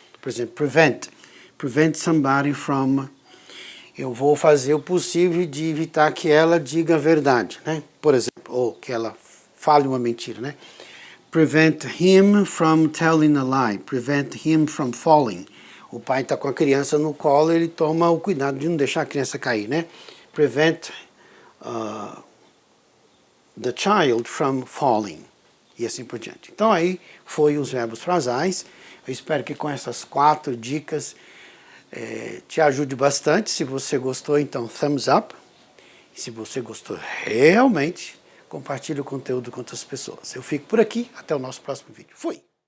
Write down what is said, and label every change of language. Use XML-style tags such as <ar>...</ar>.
<pt>Por exemplo, prevent somebody from. Eu vou fazer o possível de evitar que ela diga a verdade, né? Por exemplo, ou que ela fale uma mentira, né?</pt> <en>Prevent him from telling a lie. Prevent him from falling.</en> <pt>O pai está com a criança no colo, ele toma o cuidado de não deixar a criança cair, né?</pt> <en>Prevent the child from falling.</en> <pt>E assim por diante. Então aí foi os verbos frasais. Eu espero que com essas 4 dicas te ajude bastante. Se você gostou, então</pt> <en>thumbs up.</en> <pt>E se você gostou realmente, compartilhe o conteúdo com outras pessoas. Eu fico por aqui. Até o nosso próximo vídeo. Fui!</pt>